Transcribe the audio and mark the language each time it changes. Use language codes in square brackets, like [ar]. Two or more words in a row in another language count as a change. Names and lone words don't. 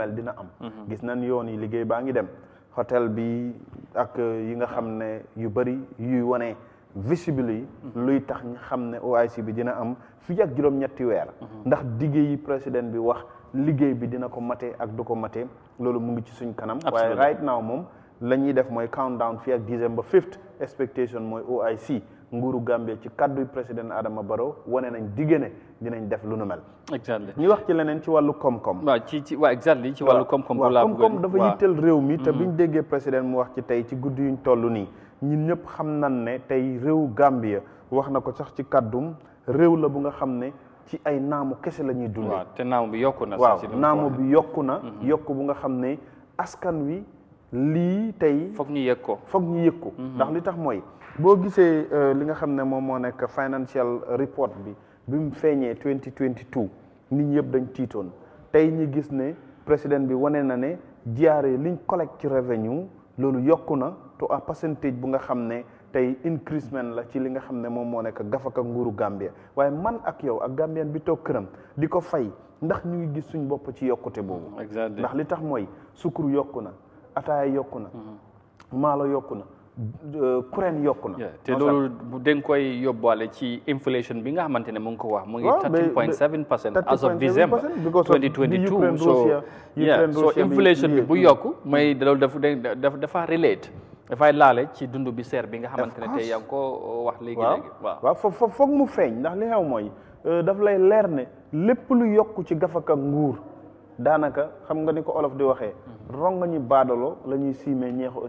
[wo] mel dina am gis nañ yoon yi liggéey baa ngi dem hôtel bi ak yi nga xam ne yu bëri yuy wane visible yi luy tax ñu xam ne OIC bi dina am fii ak juróom-ñetti weer ndax diggé yi président bi wax liggéey bi dina ko mate ak du ko mate loolu mu ngi ci suñ kanam waaye [en] right now [wo] moom la ñuy def mooy countdown fii ak December 5th expectation mooy OIC nguuru Gambia ci kaddu président Adama Barrow wane nañ digge ne dinañ def lu nu mel ñu wax ci leneen ci wàllu koom-koom waaw ci wàllu koom-koom dafa yitteel réew mi te biñ déggee président mu wax ci tey ci guddi yuñ toll nii ñun ñëpp xam nañ ne tey réew Gambia wax na ko sax ci kaddum réew la bu nga xam ne ci ay naamu kese la ñuy dundee te naamu bi yokku na waaw naamu bi yokku na yokku bu nga xam ne askan wi lii tey foog ñu yëg ko ndax li tax mooy boo gisee li nga xam ne moom moo nekk [en] financial report [wo] bi mu feeñee 2022 nit ñi yëpp dañ tiitoon tey ñi gis ne président bi wane na ne jaaree liñ collecte ci revenue loolu yokku na [en] to a percentage [wo] bu nga xam ne tey increasement la ci li nga xam ne moom moo nekk gafaka nguuru Gambia waaye man ak yow ak Gambien bi toog këram di ko fay ndax ñu ngi gis suñ bopp ci yokkute boobu ndax li tax mooy sukkur yokku na ataaya yokku na maalo yokku na kuréen yokku na te loolu dañ koy yóbbaale ci inflation bi nga xamante ne mu ngi ko wax mu ngi 13.7% [en] as of December 2022 [wo] so inflation bi bu yokku may loolu dafa relate dafay laale ci dund bi seer bi nga xamante ne tey yaa ngi ko wax léegi-léegi waaw foog mu feeñ ndax li xew mooy daf lay leer ne lépp lu yokku ci gafaka nguur daanaka xam nga ni ko olof di waxee ronga ñi baadalo la ñuy siimee ñeexu